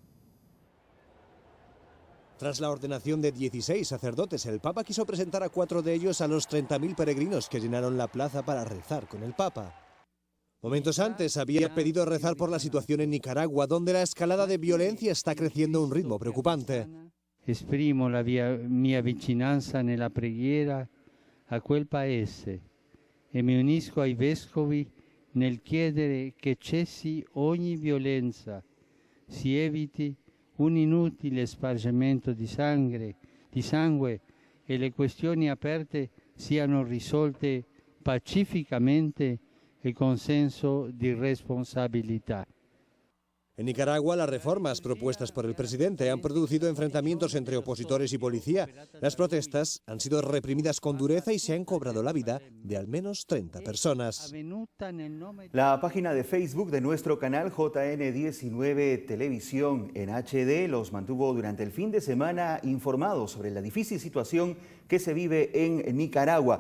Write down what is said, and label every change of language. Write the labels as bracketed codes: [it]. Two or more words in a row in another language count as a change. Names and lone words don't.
[es] Tras la ordenación de 16 sacerdotes, el Papa quiso presentar a 4 de ellos a los 30.000 peregrinos que llenaron la plaza para rezar con el Papa. Momentos antes había pedido rezar por la situación en Nicaragua, donde la escalada de violencia está creciendo a un ritmo preocupante. [it] Esprimo la mia vicinanza nella preghiera a quel paese e mi unisco ai vescovi nel chiedere che cessi ogni violenza, si eviti un inutile spargimento di sangue e le questioni aperte siano risolte pacificamente e con senso di responsabilità. [es] En Nicaragua, las reformas propuestas por el presidente han producido enfrentamientos entre opositores y policía. Las protestas han sido reprimidas con dureza y se han cobrado la vida de al menos 30 personas. La página de Facebook de nuestro canal JN19 Televisión en HD los mantuvo durante el fin de semana informados sobre la difícil situación que se vive en Nicaragua.